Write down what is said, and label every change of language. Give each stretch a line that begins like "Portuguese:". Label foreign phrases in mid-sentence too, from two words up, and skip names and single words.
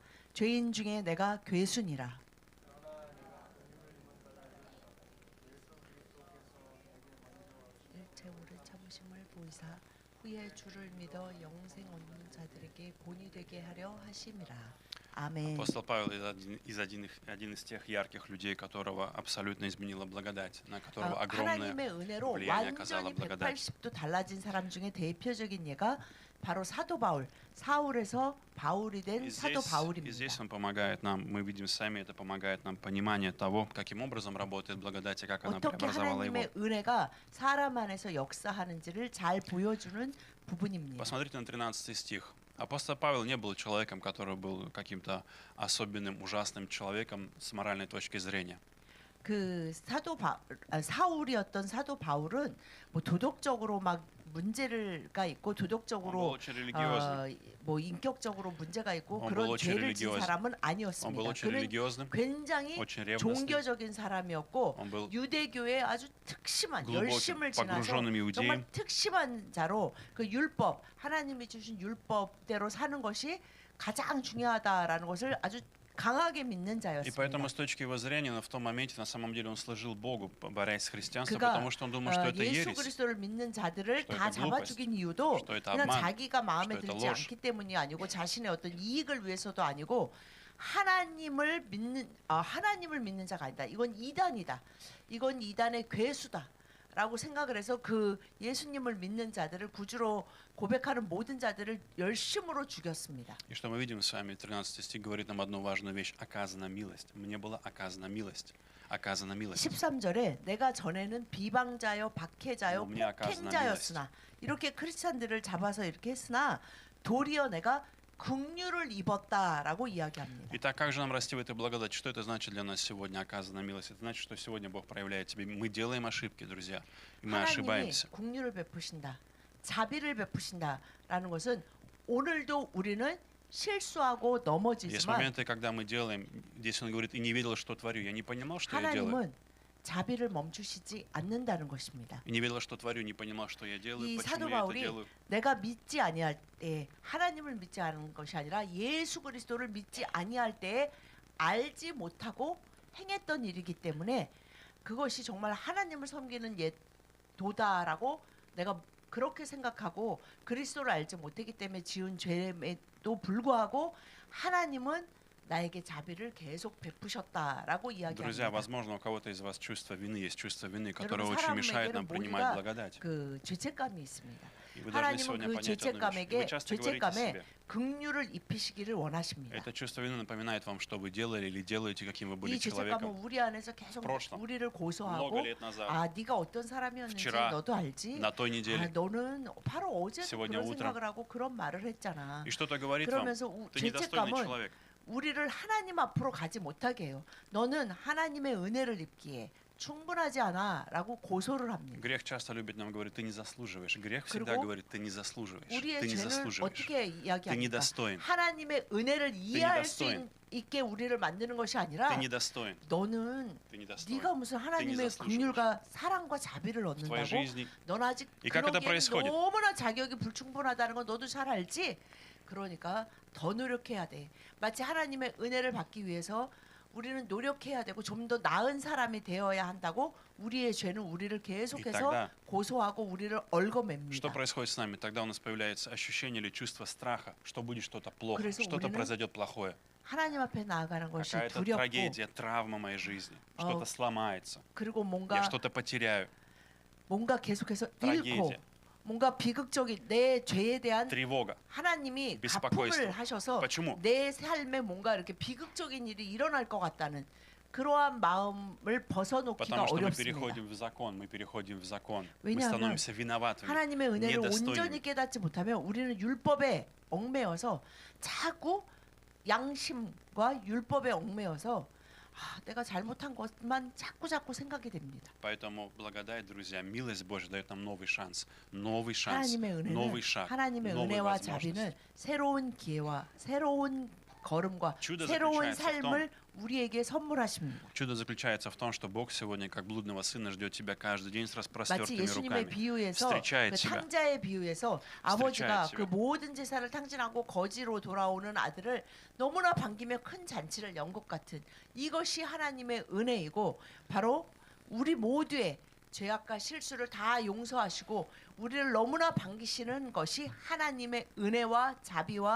Korean: 죄인 중에 내가 괴순이라. 일체 오래 참으심을 보이사 후에 주를 믿어 영생 얻는 자들에게 본이 되게 하려 하심이라. 아멘.
Russian: Апостол Павел один из тех ярких людей, которого абсолютно изменила благодать, на которого огромное
Korean: 하나님의 은혜로
Russian: влияние оказала
Korean: 완전히
Russian: благодать.
Korean: 180도 달라진 사람 중에 대표적인 예가 바로 사도 바울, 사울에서 바울이 된
Russian: И
Korean: 사도
Russian: здесь
Korean: 바울입니다.
Russian: он помогает нам, мы видим сами, это помогает нам понимание того, каким образом работает благодать и как она
Korean: 어떻게
Russian: преобразовала его.
Korean: 하나님의 은혜가 사람 안에서 역사하는지를 잘 보여주는 부분입니다.
Russian: Посмотрите на 13 стих. Апостол Павел не был человеком, который был каким-то особенным, ужасным человеком с моральной точки зрения.
Korean: 그 사울이었던 사도 바울은 뭐 도덕적으로 막 문제가 있고
Russian: Он был
Korean: 도덕적으로
Russian: очень религиозным.
Korean: 뭐 인격적으로 문제가 있고
Russian: Он был
Korean: 그런
Russian: очень
Korean: 죄를 진
Russian: религиозным.
Korean: 사람은
Russian: Он был
Korean: 아니었습니다.
Russian: очень
Korean: 그는
Russian: религиозным,
Korean: 굉장히
Russian: очень ревностным,
Korean: 종교적인 사람이었고
Russian: Он был
Korean: 유대교에 아주 특심한
Russian: глубоким,
Korean: 열심을 지나서
Russian: погруженным иудеем.
Korean: 정말 특심한 자로 그 율법 하나님이 주신 율법대로 사는 것이 가장 중요하다라는 것을 아주 강하게 믿는
Russian: И
Korean: 자였습니다.
Russian: поэтому с точки его зрения, в том моменте, на самом деле, он служил Богу, борясь с христианством,
Korean: 그가
Russian: потому что он думал, что это
Korean: 예수
Russian: ересь,
Korean: 그리스도를 믿는 자들을
Russian: что
Korean: 다
Russian: это
Korean: 잡아
Russian: глупость,
Korean: 죽인 이유도
Russian: что это
Korean: 그냥
Russian: обман,
Korean: 자기가 마음에
Russian: что это
Korean: 들지
Russian: ложь.
Korean: 않기 때문이 아니고 자신의 어떤 이익을 위해서도 아니고 하나님을 믿는 자가 아니다. 이건 이단이다. 이건 이단의 괴수다. 라고 생각을 해서 그 예수님을 믿는 자들을 구주로 고백하는 모든 자들을 열심으로 죽였습니다.
Russian: И что мы видим с вами, 13 стих говорит нам одну важную вещь. Оказана милость. Мне была оказана милость. Оказана милость.
Korean: 13절에 내가 전에는 비방자요 박해자요 몸이 아까스나 폭행자였으나 이렇게 크리스찬들을 잡아서 이렇게 했으나 도리어 내가 긍휼을 입었다라고 이야기합니다.
Russian: Итак, как же нам расти в этой благодати? Что это значит для нас сегодня, оказана милость? Это значит, что сегодня Бог проявляет тебе. Мы делаем ошибки, друзья. И мы
Korean: 하나님이
Russian: ошибаемся.
Korean: 긍휼을 베푸신다, 자비를 베푸신다라는 것은 오늘도 우리는 실수하고
Russian: Есть
Korean: 넘어지지만
Russian: моменты, когда мы делаем, здесь он говорит, и не ведал, что творю. Я не понимал, что я делаю.
Korean: 하나님은 자비를 멈추시지 않는다는 것입니다.
Russian: И не ведал, что творю, не понимал, что я делаю,
Korean: 이
Russian: почему
Korean: 사도
Russian: я это
Korean: 바울이
Russian: делаю.
Korean: 내가 믿지 아니할 때 하나님을 믿지 않은 것이 아니라 예수 그리스도를 믿지 아니할 때에 알지 못하고 행했던 일이기 때문에 그것이 정말 하나님을 섬기는 도다라고 내가 그렇게 생각하고 그리스도를 알지 못했기 때문에 지은 죄에도 불구하고 하나님은 나에게 자비를 계속 베푸셨다라고
Russian: Друзья,
Korean: 이야기합니다.
Russian: возможно, у кого-то из вас чувство вины, есть чувство вины, которое
Korean: 여러분
Russian: очень мешает нам
Korean: 사람에게는
Russian: принимать
Korean: 모두가
Russian: благодать.
Korean: 그 죄책감이 있습니다.
Russian: И вы должны
Korean: 하나님은
Russian: сегодня
Korean: 그
Russian: понять одну вещь. Вы
Korean: 죄책감에게
Russian: часто говорите
Korean: 죄책감에
Russian: себе,
Korean: 긍휼을 입히시기를 원하십니다.
Russian: это чувство вины напоминает вам, что вы делали или делаете, каким вы были
Korean: 이 죄책감은
Russian: человеком
Korean: 우리 안에서 계속
Russian: прошлом,
Korean: 우리를
Russian: много
Korean: 고소하고
Russian: лет назад,
Korean: 아 네가 어떤 사람이었는지
Russian: вчера,
Korean: 너도 알지?
Russian: на той
Korean: 아
Russian: неделе.
Korean: 너는 바로 어제도
Russian: сегодня
Korean: 그런
Russian: утром.
Korean: 생각을 하고 그런 말을 했잖아.
Russian: И что-то говорит вам,
Korean: 그러면서
Russian: ты недостойный
Korean: 죄책감은
Russian: человек.
Korean: 우리를 하나님 앞으로 가지 못하게 해요. 너는 하나님의 은혜를 입기에 충분하지 않아라고 고소를 합니다.
Russian: Грех часто любит нам говорить, ты не заслуживаешь. Грех всегда
Korean: 그리고
Russian: говорит, ты не заслуживаешь.
Korean: 우리의
Russian: Ты не
Korean: 죄를
Russian: заслуживаешь.
Korean: 어떻게
Russian: Ты
Korean: 이야기합니까?
Russian: недостоин.
Korean: 하나님의 은혜를 이해할 수
Russian: недостоин.
Korean: 있게 우리를 만드는 것이
Russian: Ты
Korean: 아니라
Russian: недостоин.
Korean: 너는
Russian: Ты недостоин.
Korean: 네가 무슨 하나님의
Russian: заслуживаешь.
Korean: 긍휼과 사랑과 자비를
Russian: В твоей
Korean: 얻는다고?
Russian: жизни.
Korean: 넌 아직
Russian: И как это
Korean: 그러기에는
Russian: происходит?
Korean: 너무나 자격이 불충분하다는 건 너도 잘 알지? 그러니까 더 노력해야 돼. 마치 하나님의 은혜를 받기 위해서 우리는 노력해야 되고 좀 더 나은 사람이 되어야 한다고 우리의 죄는 우리를 계속해서
Russian: тогда
Korean: 고소하고 우리를
Russian: Что
Korean: 얽어맵니다.
Russian: происходит с нами? Тогда у нас появляется ощущение или чувство страха, что будет что-то плохо,
Korean: 그래서
Russian: что-то
Korean: 우리는
Russian: произойдет плохое.
Korean: 하나님 앞에 나아가는 것이
Russian: Какая-то
Korean: 두렵고
Russian: трагедия, травма моей жизни. Что-то сломается.
Korean: 그리고
Russian: Я
Korean: 뭔가
Russian: что-то потеряю.
Korean: 계속해서 잃고
Russian: Трагедия,
Korean: 뭔가 비극적인 내 죄에 대한
Russian: тревога.
Korean: 하나님이
Russian: 비스파코이스트.
Korean: 가품을 하셔서
Russian: Почему?
Korean: 내 삶에 뭔가 이렇게 비극적인 일이 일어날 것 같다는 그러한 마음을 벗어놓기가
Russian: Потому что мы
Korean: 어렵습니다.
Russian: переходим в закон, мы переходим в закон. Мы
Korean: 왜냐하면
Russian: становимся виноватыми.
Korean: 하나님의 은혜를
Russian: недостойными.
Korean: 온전히 깨닫지 못하면 우리는 율법에 얽매여서 자꾸 양심과 율법에 얽매여서 내가 잘못한 것만 자꾸 생각이 됩니다.
Russian: Поэтому благодать, друзья, милость Божья дает нам новый шанс, новый
Korean: 하나님의 은혜는
Russian: новый шаг,
Korean: 하나님의
Russian: новые
Korean: 은혜와
Russian: возможности.
Korean: 자비는 새로운 기회와 새로운 걸음과
Russian: Чудо
Korean: 새로운
Russian: заключается в том,
Korean: 삶을 우리에게 선물하십니다.
Russian: Чудо заключается в том, что Бог сегодня, как блудного сына, ждет тебя каждый день с
Korean: 마치
Russian: распростертыми
Korean: 예수님의
Russian: руками.
Korean: 비유에서
Russian: встречает
Korean: 그
Russian: тебя.
Korean: 탕자의 비유에서 아버지가
Russian: тебя.
Korean: 그 모든 제사를 탕진하고 거지로 돌아오는 아들을 너무나 반기며 큰 잔치를 연 것 같은 이것이 하나님의 은혜이고 바로 우리 모두의 죄악과 실수를 다 용서하시고 우리를 너무나 반기시는 것이 하나님의 은혜와 자비와